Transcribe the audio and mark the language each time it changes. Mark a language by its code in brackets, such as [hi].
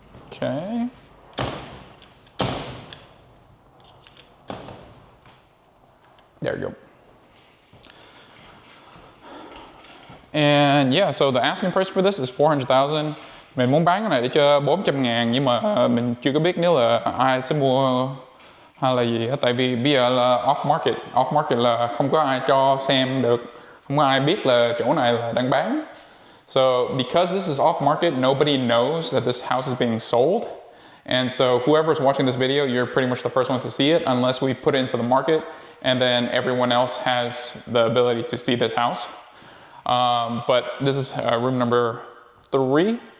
[en] Okay. There you go. And yeah, so the asking price for this is 400,000. [vi] Mình muốn bán cái này để cho 400.000 nhưng mà mình chưa có biết nếu là ai sẽ mua hay là gì. Tại vì bây giờ là off market là không có ai cho xem được, không có ai biết là chỗ này là đang bán. [en] So because this is off market, nobody knows that this house is being sold. And so whoever's watching this video, you're pretty much the first ones to see it unless we put it into the market and then everyone else has the ability to see this house. But this is room number 3.